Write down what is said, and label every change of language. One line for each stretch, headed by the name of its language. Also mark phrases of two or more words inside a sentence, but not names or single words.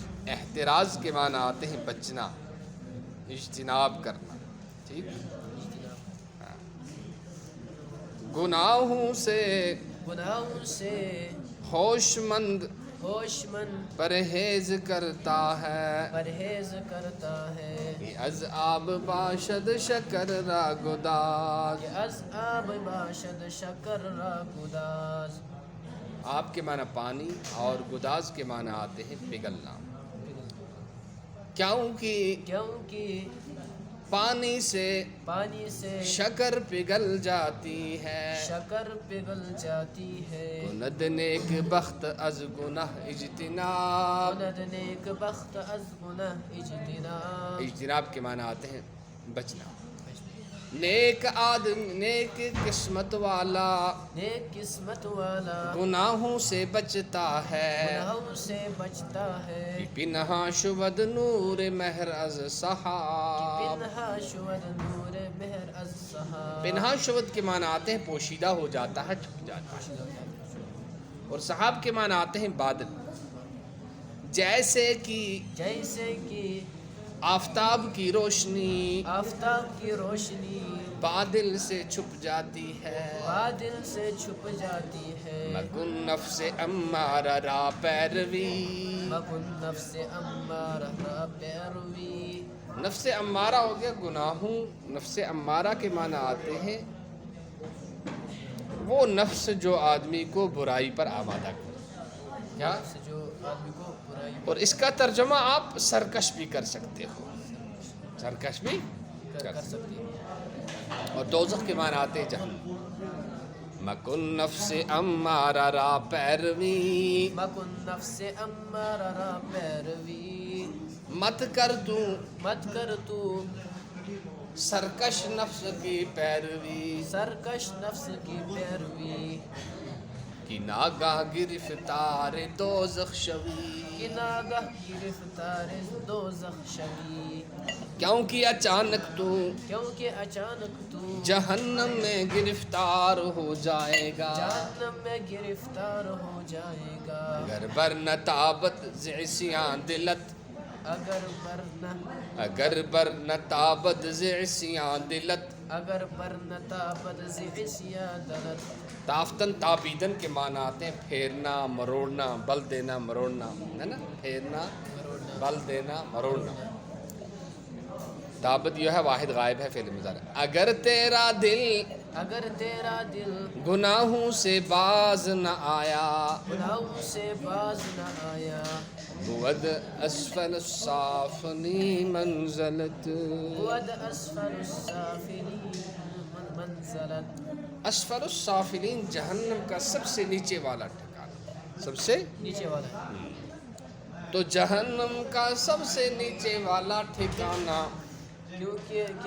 Urdu: احتراز کے معنی آتے ہیں بچنا، اجتناب کرنا. ٹھیک، گناہوں سے گناہوں سے ہوش مند ہوش مند پرہیز کرتا ہے. پرہیز کرتا ہے.
Persian: کہ از آب باشد شکر را گداز. کہ از آب باشد شکر را گداز.
Urdu: آپ کے معنی پانی اور گداز کے معنی آتے ہیں پگھلنا. کیونکہ پانی سے شکر پگھل جاتی ہے. شکر پگھل جاتی ہے.
Persian: کند نیک بخت از گناہ اجتناب. کند نیک بخت از گناہ اجتناب.
Urdu: اجتناب کے معنی آتے ہیں بچنا. نیک آدم نیک قسمت والا نیک قسمت والا گناہوں سے بچتا ہے. گناہوں سے بچتا ہے.
Persian: پنہا شود نور مہر از صحاب. پنہا شود نور مہر از صحاب. پنہا شود
Urdu: کے معنی آتے ہیں پوشیدہ ہو جاتا ہے، چھپ جاتا ہے. اور صحاب کے معنی آتے ہیں بادل. جیسے کہ آفتاب کی روشنی آفتاب کی روشنی بادل سے چھپ جاتی ہے. بادل سے چھپ جاتی ہے.
Persian: مکن نفس امارہ را پیروی. مکن نفس امارہ را پیروی.
Urdu: نفس امارہ ہو گیا گناہوں. نفس امارہ کے معنی آتے ہیں وہ نفس جو آدمی کو برائی پر آمادہ کرے. کیا؟ جو آدمی کو برائی اور اس کا ترجمہ آپ سرکش بھی کر سکتے ہو. سرکش بھی کر سکتی ہے. اور دوزخ کے معنی آتے ہیں جہنم.
Persian: مکن نفس امارہ را پیروی. مکن نفس امارہ را پیروی.
Urdu: مت کر تو سرکش نفس کی پیروی. سرکش نفس کی پیروی.
Persian: کہ ناگاہ گرفتار دوزخ شوی کہ ناگہ گرفتار دوزخ شوی
Urdu: کیونکہ اچانک تو کیونکہ اچانک تو جہنم میں گرفتار ہو جائے گا جہنم میں گرفتار ہو جائے گا
Persian: اگر برنہ تابت زعسیاں دلت اگر برنہ تابت زعسیاں دلت اگر برنہ تابت زعسیاں دلت
Urdu: تافتن تابیدن کے معنی آتے ہیں پھیرنا مروڑنا بل دینا مروڑنا ہے نا پھیرنا بل دینا مروڑنا تابت جو ہے واحد غائب ہے فعل مضارع اگر تیرا دل گناہوں سے باز نہ آیا گناہوں سے باز نہ آیا
Persian: بود
Arabic: اسفل السافلین
Persian: منزلت بود اسفل السافلین منزلت
Arabic: اسفل السافلین
Urdu: جہنم کا سب سے نیچے والا ٹھکانہ سب سے نیچے والا تو جہنم کا سب سے نیچے والا ٹھکانہ کیونکہ